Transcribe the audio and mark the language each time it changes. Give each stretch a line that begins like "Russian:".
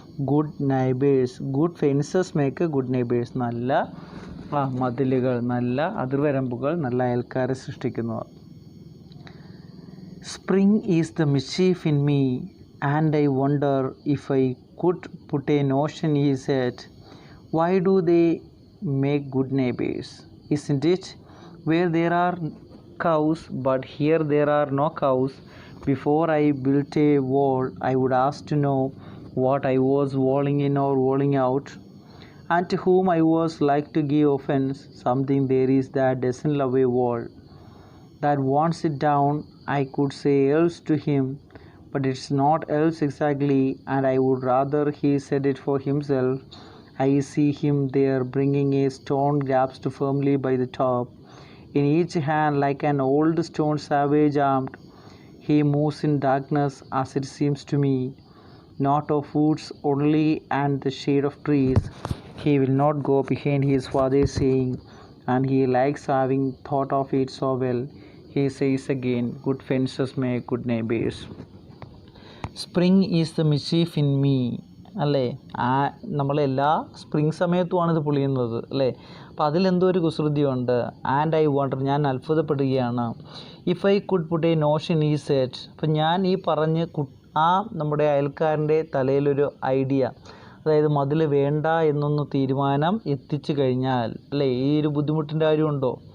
English: good neighbours, good fences make good neighbours,
Malayalam: നല്ല മതിലുകൾ നല്ല അതിർവരമ്പുകൾ നല്ല അയൽക്കാരെ സൃഷ്ടിക്കുന്നു.
English: Spring is the mischief in me and I wonder if I could put a notion, he said. Why do they make good neighbors? Isn't it? Where there are cows, but here there are no cows. Before I built a wall, I would ask to know what I was walling in or walling out, and to whom I was like to give offense. Something there is that doesn't love a wall, that wants it down. I could say else to him, but it's not else exactly, and I would rather he said it for himself. I see him there bringing a stone grasped firmly by the top, in each hand like an old stone savage armed. He moves in darkness, as it seems to me, not of woods only and the shade of trees. He will not go behind his father's saying, and he likes having thought of it so well. He says again, good fences make good neighbors. Spring is the mischief in me, അല്ലേ?
Malayalam: നമ്മളെല്ലാ spring സമയത്തുമാണ് ഇത് പൊളിയുന്നത്, അല്ലേ? അപ്പോൾ അതിലെന്തോ ഒരു കുസൃതിയുണ്ട്.
English: and I wonder,
Malayalam: ഞാൻ അത്ഭുതപ്പെടുകയാണ്.
English: if I could put a notion ഈ സെറ്റ്,
Malayalam: അപ്പം ഞാൻ ഈ പറഞ്ഞ് നമ്മുടെ അയൽക്കാരൻ്റെ തലയിലൊരു ഐഡിയ, അതായത് മതിൽ വേണ്ട എന്നൊന്ന് തീരുമാനം എത്തിച്ചു കഴിഞ്ഞാൽ, അല്ലേ, ഈ ഒരു ബുദ്ധിമുട്ടിൻ്റെ കാര്യമുണ്ടോ?